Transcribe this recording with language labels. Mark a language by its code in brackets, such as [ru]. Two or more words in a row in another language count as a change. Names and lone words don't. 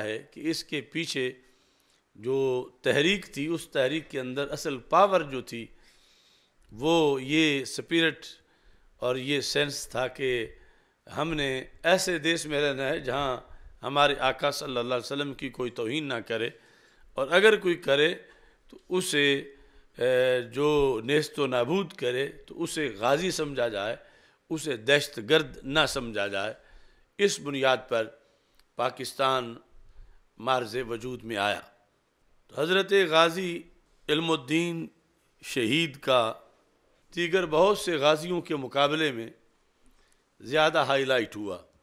[ur] ہے، کہ اس کے پیچھے جو تحریک تھی، اس تحریک کے اندر اصل پاور جو تھی وہ یہ سپیرٹ اور یہ سینس تھا کہ ہم نے ایسے دیس میں رہنا ہے جہاں ہمارے آقا صلی اللہ علیہ وسلم کی کوئی توہین نہ کرے، اور اگر کوئی کرے تو اسے جو نیست و نابود کرے تو اسے غازی سمجھا جائے، اسے دہشت گرد نہ سمجھا جائے۔ اس بنیاد پر پاکستان مارز وجود میں آیا۔ تو حضرت غازی علم الدین شہید کا دیگر بہت سے غازیوں کے مقابلے میں زیادہ ہائی لائٹ ہوا۔